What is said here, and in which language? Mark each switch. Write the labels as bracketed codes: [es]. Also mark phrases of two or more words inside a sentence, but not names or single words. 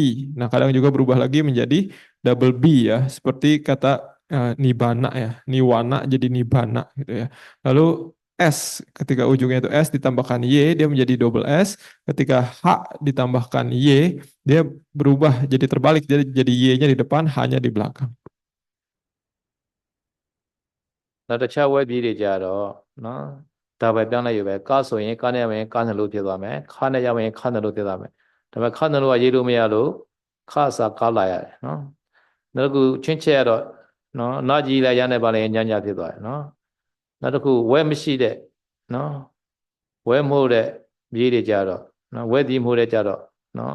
[id] Nah, kadang juga berubah lagi menjadi [en] double B [id] ya, seperti kata nibana ya. Niwana jadi nibana gitu ya. Lalu S, ketika ujungnya itu S ditambahkan Y, dia menjadi [en] double S. [id] Ketika H ditambahkan Y, dia berubah jadi terbalik, jadi Y-nya di depan, H-nya di belakang. [my] နောက်တစ်ခြားဝဲပြေးတွေကြတော့နော်ဒါပဲပြောင်းလိုက်ရပဲကားဆိုရင်ကားနဲ့ဝင်ကားနှလို့ဖြစ်သွားမယ်ခါနဲ့ရဝင်ခါနှလို့ဖြစ်သွားမယ်ဒါပေမဲ့ခါနှလို့ကရေးလို့မရလို့ခါစာကားလာရတယ်နော်နောက်တစ်ခု ချင်းချက်ရတော့နော်နာကြီးလိုက်ရနေပါလေညညဖြစ်သွားတယ်နော်နောက်တစ်ခုဝဲမရှိတဲ့နော်ဝဲမဟုတ်တဲ့ပြေးတွေကြတော့နော်ဝဲဒီမဟုတ်တဲ့ကြတော့နော်